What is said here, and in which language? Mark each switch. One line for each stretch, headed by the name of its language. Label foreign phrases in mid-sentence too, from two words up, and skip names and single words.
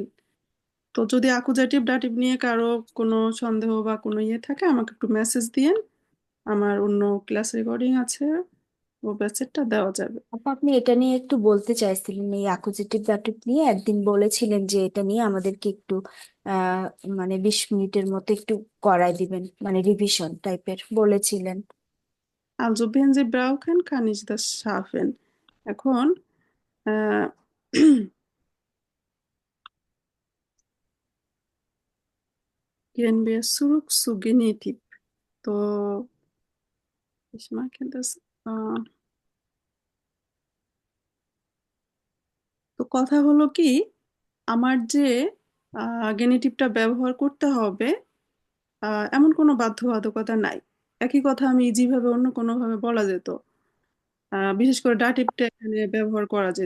Bangla: তো যদি আকুজাটিভ ডাটিভ নিয়ে কারো কোনো সন্দেহ বা কোনো ইয়ে থাকে আমাকে একটু মেসেজ দিয়েন, আমার অন্য ক্লাস রেকর্ডিং আছে, ও মেসেজটা দেওয়া যাবে। আপা, আপনি এটা নিয়ে একটু বলতে চাইছিলেন, এই অ্যাকুজেটিভ দাটিভ নিয়ে একদিন বলেছিলেন যে এটা নিয়ে আমাদেরকে একটু আহ মানে 20 মিনিটের মতো একটু করাই দিবেন, মানে রিভিশন টাইপের বলেছিলেন।
German: Also wenn Sie brauchen, kann ich das schaffen.
Bangla: এখন আহ,
German: gehen wir zurück zu Genitiv. তো ich mache das,
Bangla: তো কথা হলো কি, আমার যে গেনিটিভটা ব্যবহার করতে হবে এমন কোনো বাধ্যবাধকতা নাই। একই কথা আমি ইজি ভাবে অন্য কোনো ভাবে বলা যেত, বিশেষ করে ডাটিভটা এখানে ব্যবহার করা যেত।